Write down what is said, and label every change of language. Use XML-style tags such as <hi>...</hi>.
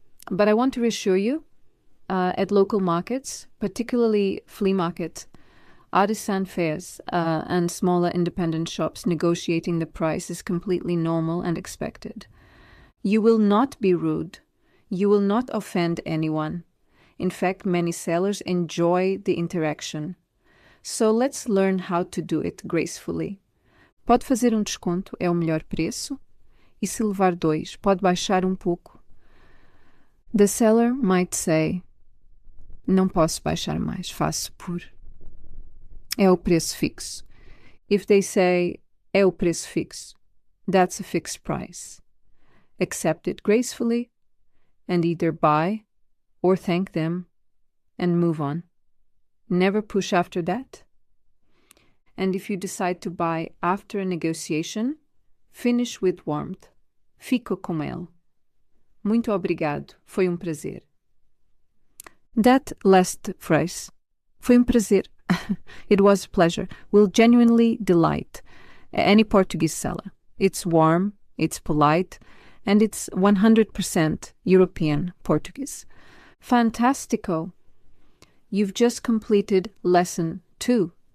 <en>But I want to reassure you, at local markets, particularly flea market, artisan fairs, and smaller independent shops, negotiating the price is completely normal and expected. You will not be rude. You will not offend anyone. In fact, many sellers enjoy the interaction. So let's learn how to do it gracefully.</en> <pt>Pode fazer desconto, é o melhor preço. E se levar 2, pode baixar pouco.</pt> <en>The seller might say,</en> <pt>não posso baixar mais, faço por. É o preço fixo.</pt> <en>If they say,</en> <pt>é o preço fixo,</pt> <en>that's a fixed price. Accept it gracefully and either buy or thank them and move on. Never push after that. And if you decide to buy after a negotiation, finish with warmth.</en> <pt>Fico com ele. Muito obrigado, foi prazer.</pt> <en>That last phrase,</en> <pt>foi prazer,</pt> <en>it was a pleasure, will genuinely delight any Portuguese seller. It's warm, it's polite, and it's 100% European Portuguese. Fantastico! You've just completed lesson 2.</en>